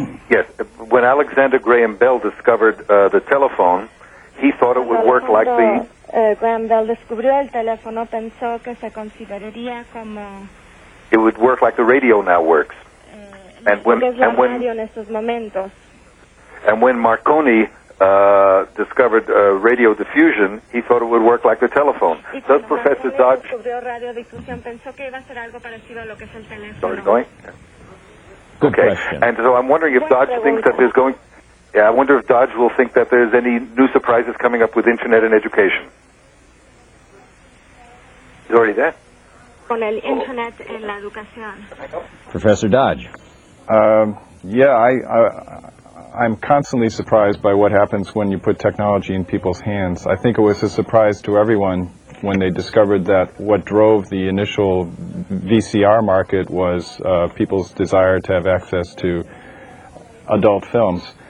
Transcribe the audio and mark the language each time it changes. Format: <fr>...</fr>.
<en>Yes, when Alexander Graham Bell discovered the telephone, he thought it would work like the...</en> <es>Graham Bell descubrió el teléfono, pensó que se consideraría como...</es> <en>It would work like the radio now works. And when Marconi discovered radio diffusion, he thought it would work like the telephone. Does Professor Dodge... Sorry, going? Good okay. question. And so I'm wondering if Dodge thinks that there's going... Yeah, I wonder if Dodge will think that there's any new surprises coming up with internet and education. He's already there.</en> <es>Con el internet en la educación.</es> <en>Professor Dodge. I'm constantly surprised by what happens when you put technology in people's hands. I think it was a surprise to everyone when they discovered that what drove the initial VCR market was people's desire to have access to adult films.</en>